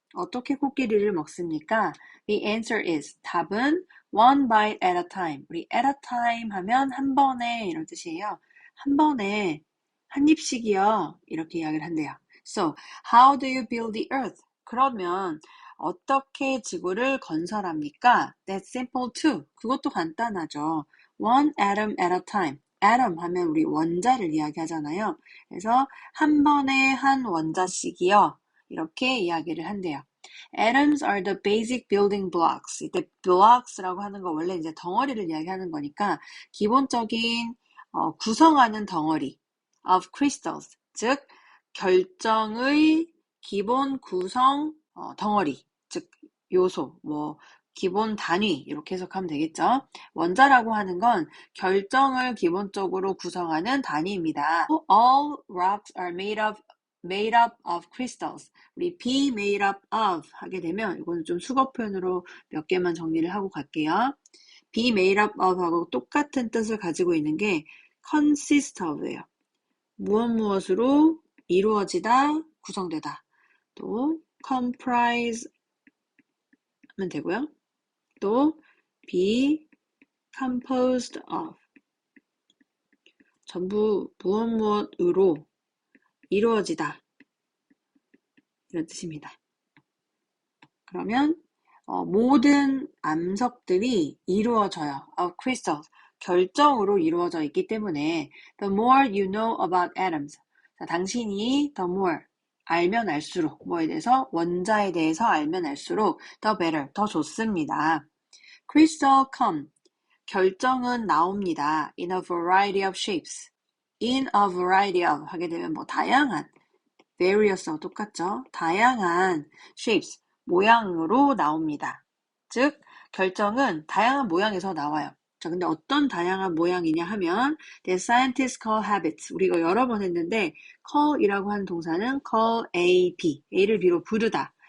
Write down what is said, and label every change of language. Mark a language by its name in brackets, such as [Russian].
[Korean] 어떻게 코끼리를 먹습니까? [English] The answer is [Korean] 답은 [English] one bite at a time. [Korean] 우리 [English] at a time [Korean] 하면 한 번에 이런 뜻이에요. 한 번에 한 입씩이요. 이렇게 이야기를 한대요. [English] So, how do you build the earth? [Korean] 그러면 어떻게 지구를 건설합니까? [English] That's simple too. [Korean] 그것도 간단하죠. [English] One atom at a time. [Korean] atom 하면 우리 원자를 이야기하잖아요. 그래서 한 번에 한 원자씩이요. 이렇게 이야기를 한대요. [English] Atoms are the basic building blocks. [Korean] 이때 blocks라고 하는 거 원래 이제 덩어리를 이야기하는 거니까 기본적인 구성하는 덩어리 [English] of crystals, [Korean] 즉 결정의 기본 구성 덩어리, 즉 요소, 기본 단위 이렇게 해석하면 되겠죠. 원자라고 하는 건 결정을 기본적으로 구성하는 단위입니다. [English] All rocks are made up of crystals. [Korean] 우리 be made up of 하게 되면 이거는 좀 수거 표현으로 몇 개만 정리를 하고 갈게요. be made up of 하고 똑같은 뜻을 가지고 있는 게 consist of예요. 무엇으로 이루어지다, 구성되다. 또 comprise 하면 되고요. 또 be composed of 전부 무엇으로 이루어지다 이런 뜻입니다. 그러면 모든 암석들이 이루어져요. of crystals 결정으로 이루어져 있기 때문에 [English] the more you know about atoms [Korean] 자, 당신이 the more 알면 알수록 뭐에 대해서 원자에 대해서 알면 알수록 [English] the better [Korean] 더 좋습니다. [English] crystal come [Korean] 결정은 나옵니다. [English] in a variety of shapes in a variety of 하게 되면 다양한 various하고 똑같죠. [Korean] 다양한 shapes 모양으로 나옵니다. 즉 결정은 다양한 모양에서 나와요. 자, 근데 어떤 다양한 모양이냐 하면 [English] the scientists call habits [Korean] 우리 이거 여러 번 했는데 call이라고 하는 동사는 call A, B A를 B로 부르다.